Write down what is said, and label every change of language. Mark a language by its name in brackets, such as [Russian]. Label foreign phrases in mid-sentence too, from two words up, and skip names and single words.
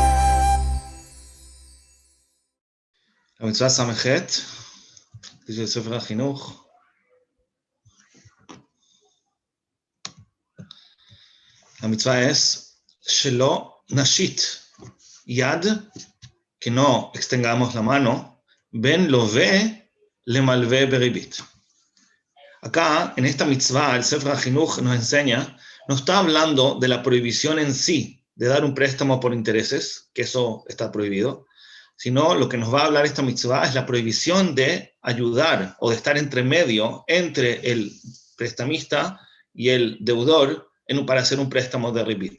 [Hebrew] המצווה ס"ח, של ספר החינוך. המצווה es שלא נשית יד, [Spanish] que no extengamos la mano, [Hebrew] בין לווה למלווה בריבית. [Spanish] Acá, en esta mitzvah, el Sefer HaChinuch nos enseña, no está hablando de la prohibición en sí, de dar un préstamo por intereses, que eso está prohibido, sino lo que nos va a hablar esta mitzvah es la prohibición de ayudar o de estar entre medio entre el prestamista y el deudor para hacer un préstamo de ribit.